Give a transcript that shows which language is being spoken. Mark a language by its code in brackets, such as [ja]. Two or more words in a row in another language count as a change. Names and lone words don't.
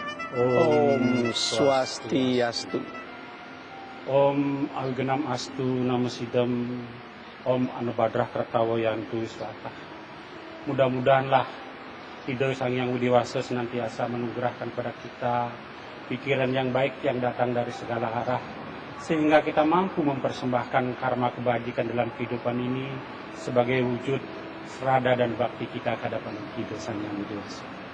[sa] Om Swastiastu. Om Algenam Astu Namasidam. Om Anubadrah Kertawa Yantu Swata. [id] Mudah-mudahanlah Ridho Sang Yang Widiwasa senantiasa menugerahkan pada kita pikiran yang baik yang datang dari segala arah, sehingga kita mampu mempersembahkan karma kebajikan dalam kehidupan ini sebagai wujud serada dan bakti kita ke hadapan Ridho Sang Yang Widiwasa.